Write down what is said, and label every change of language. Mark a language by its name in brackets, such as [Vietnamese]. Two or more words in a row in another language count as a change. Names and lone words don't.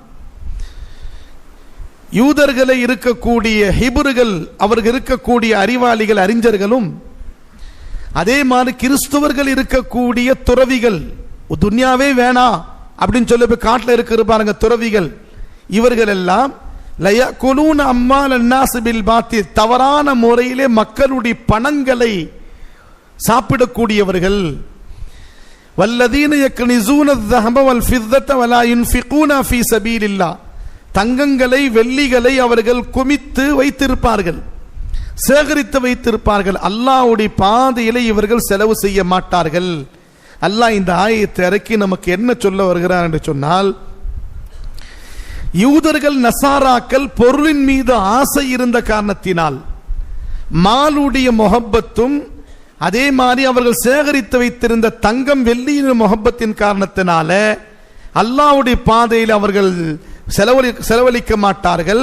[Tamil] யூதர்களை இருக்கக்கூடிய ஹிப்ருகள், அவர்கள் இருக்கக்கூடிய அறிவாளிகள், அறிஞர்களும், அதே மாதிரி கிறிஸ்துவர்கள் இருக்கக்கூடிய துறவிகள், துன்யாவே வேணாம் அப்படின்னு சொல்லி போய் காட்டில் இருக்கிற பாருங்க துறவிகள், இவர்கள் எல்லாம் [Arabic] ليأكلون أموال الناس بالباطل, [Tamil] தவறான முறையிலே மக்களுடைய பணங்களை சாப்பிடக்கூடியவர்கள். [Arabic] والذين يكنزون الذهب والفضة ولا ينفقون في سبيل الله, [Tamil] தங்கங்களை வெள்ளிகளை அவர்கள் குமித்து வைத்திருப்பார்கள், சேகரித்து வைத்திருப்பார்கள், அல்லாஹ்வுடைய பாதையிலே இவர்கள் செலவு செய்ய மாட்டார்கள். அல்லாஹ் இந்த ஆயத்தை இறக்கி நமக்கு என்ன சொல்ல வருகிறார் என்று சொன்னால், யூதர்கள் நசாராக்கள் பொருளின் மீது ஆசை இருந்த காரணத்தினால், மாலுடைய முஹப்பத்தும் அதே மாதிரி அவர்கள் சேகரித்து வைத்திருந்த தங்கம் வெள்ளியின் முஹப்பத்தின் காரணத்தினால அல்லாஹ்வுடைய பாதையில் அவர்கள் செலவழிக்க மாட்டார்கள்.